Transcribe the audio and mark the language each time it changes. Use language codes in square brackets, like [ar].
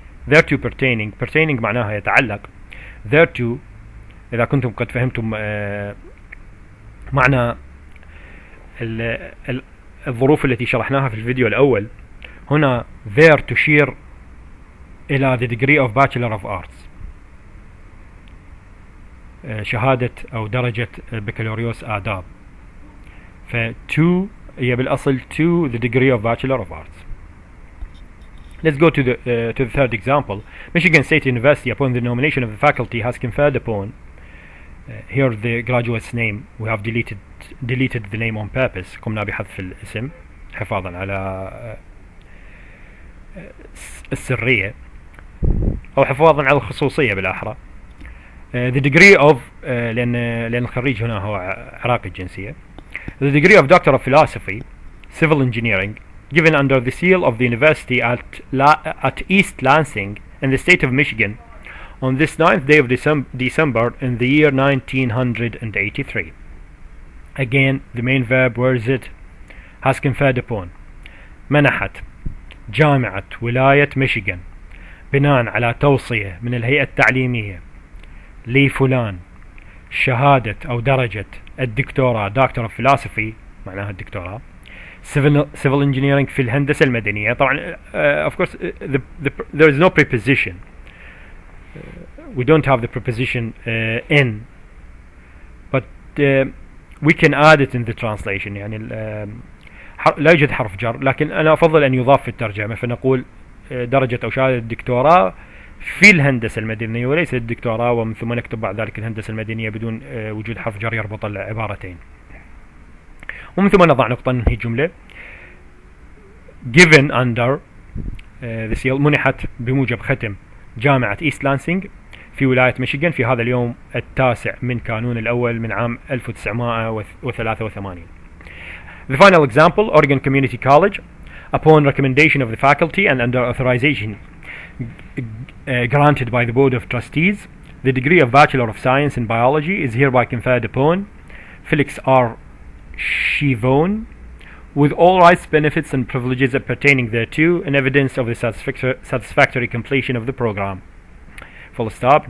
[en] thereto pertaining [ar] معناها يتعلق. thereto إذا كنتم قد فهمتم معنى الظروف التي شرحناها في الفيديو الأول، هنا there تشير إلى [en] the degree of Bachelor of Arts، [ar] شهادة أو درجة بكالوريوس آداب. ف to هي بالأصل [en] to the degree of Bachelor of Arts. Let's go to the third example. Michigan State University, upon the nomination of the faculty, has conferred upon here the graduate's name. We have deleted the name on purpose. [ar] قمنا بحذف الاسم حفاظا على السرية أو حفاظا على الخصوصية بالأحرى. [en] The degree of [ar] لأن الخريج هنا هو عراقي الجنسية. [en] The degree of Doctor of Philosophy, Civil Engineering, given under the seal of the university at East Lansing in the state of Michigan on this 9th day of December in the year 1983. Again, the main verb, where is it? Has conferred upon. [ar] منحت جامعة ولاية ميشيغان بناء على توصية من الهيئة التعليمية لفلان شهادة أو درجة الدكتوراه Doctor of Philosophy معناها الدكتوراه Civil Engineering في الهندسة المدنية. [en] طبعا of course there is no preposition, we don't have the preposition in, but we can add it in the translation. [ar] يعني لا يوجد حرف جر، لكن أنا أفضل أن يضاف في الترجمة، فنقول درجة أو شهادة الدكتوراه في الهندسة المدنية وليس الدكتوراه، ومن ثم نكتب بعد ذلك الهندسة المدنية بدون وجود حرف جر يربط العبارتين، ومن ثم نضع نقطة ننهي جملة. [en] given under the seal [ar] منحت بموجب ختم جامعة إيست لانسينج في ولاية ميشيغان في هذا اليوم التاسع من كانون الأول من عام 1983. [en] The final example, Oregon Community College, upon recommendation of the faculty and under authorization granted by the Board of Trustees, the degree of Bachelor of Science in Biology is hereby conferred upon Felix R. Chivone, with all rights, benefits, and privileges pertaining thereto, and evidence of the satisfactory completion of the program. Full stop.